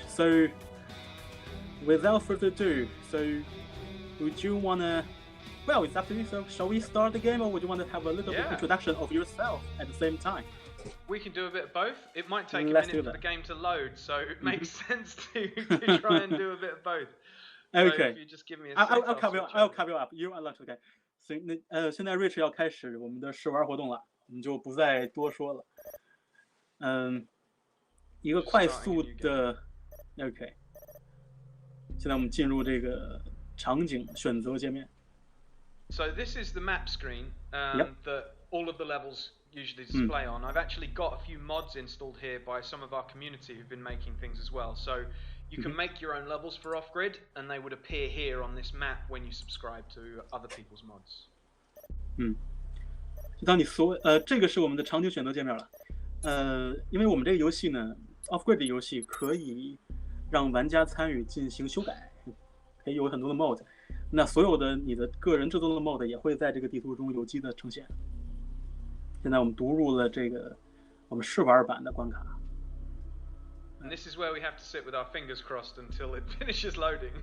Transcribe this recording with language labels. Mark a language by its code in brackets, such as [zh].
[en] So, without further ado, so would you wanna? Well, it's up to you. So, shall we start the game, or would you want to have a little bit introduction of yourself at the same time? We can do a bit of both. It might take a minute for the game to load, so it makes sense to try and do a bit of both. Okay. If you just give me a I'll cover you up. You are not okay. [zh] 所以现在 Rich 要开始我们的试玩活动了，我们就不再多说了。一个快速的 OK。现在我们进入这个场景选择界面。 [en] So this is the map screen that all of the levels usually display on. I've actually got a few mods installed here by some of our community who've been making things as well. So you can make your own levels for Off-Grid, and they would appear here on this map when you subscribe to other people's mods. [zh] 当你这个是我们的场景选择界面了。因为我们这个游戏呢 ，Off-Grid 的游戏可以让玩家参与进行修改，可以有很多的 Mod。那所有的你的个人制作的 Mod 也会在这个地图中有机的呈现。现在我们读入了这个我们试玩版的关卡。 [en] And this is where we have to sit with our fingers crossed until it finishes loading.